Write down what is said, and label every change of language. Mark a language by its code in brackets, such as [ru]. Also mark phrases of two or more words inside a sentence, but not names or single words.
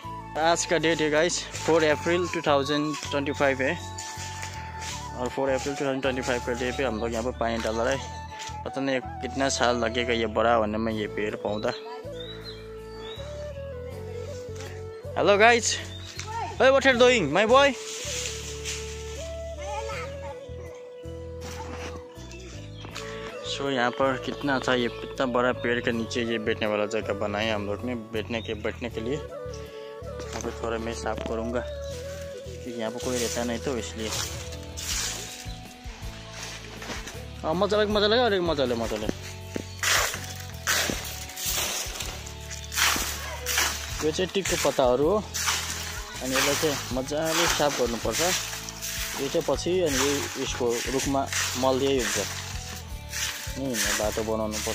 [hi] आज का डेट है गाइस 4 अप्रैल 2025 है। और 4 अप्रैल 2025 का डे पे हम लोग यहाँ पर पानी डाल रहे हैं। पता नहीं कितना साल लगेगा ये बड़ा होने में, ये पेड़ पौधा। [en] hello guys, hey, what are you doing, my boy? [hi] सो यहाँ पर कितना अच्छा, ये इतना बड़ा पेड़ के नीचे ये बैठने वाला जगह बनाया हम लोग ने बैठने के लिए। यहाँ पर थोड़ा मैं साफ करूँगा, क्योंकि यहाँ पर कोई रहता नहीं, तो इसलिए मजा लगा [ne] अलिक मजाले यो चाहिँ टिकको पत्ताहरू हो। अनि यसलाई चाहिँ मजाले साफ गर्नुपर्छ। यो चाहिँ पछि अनि यसको रुखमा मल दिए हुन्छ नि, बाटो बनाउनु पर्छ।